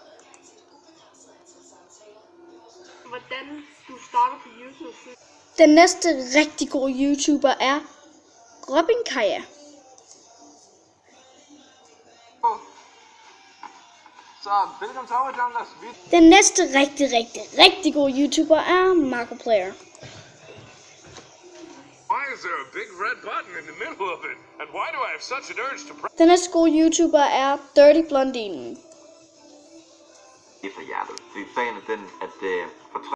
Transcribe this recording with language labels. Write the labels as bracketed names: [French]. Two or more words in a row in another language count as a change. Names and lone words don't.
[Danish] Hvordan du starter på YouTube? Den næste rigtig gode YouTuber er Robin Kaja. Så velkommen til Overjunglers. Den næste rigtig gode YouTuber er Markiplier. [English] Why is there a big red button in the middle of it? And why do I have such an urge to press? [Danish] Den næste gode YouTuber er Dirty Blondine. Fra hjertet. Vi er fan af den, at